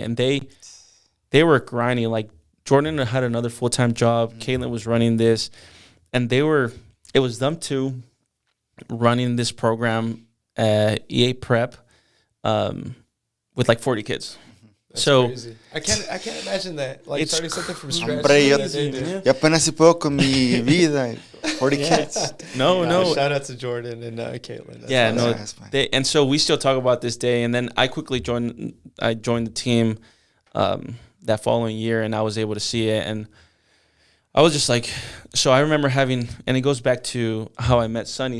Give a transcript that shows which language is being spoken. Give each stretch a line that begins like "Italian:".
English: And they were grinding. Jordan had another full-time job. Caitlin was running this. And it was them two running this program at EA Prep with 40 kids. That's so crazy. I can't imagine that. Starting something from scratch.
Spanish: Hombre, yo apenas si puedo con mi vida.
English: 40 kids. No. Shout out to Jordan and Caitlin. And so we still talk about this day. And then I quickly joined the team that following year, and I was able to see it. And I was just so I remember having, and it goes back to how I met Sonny.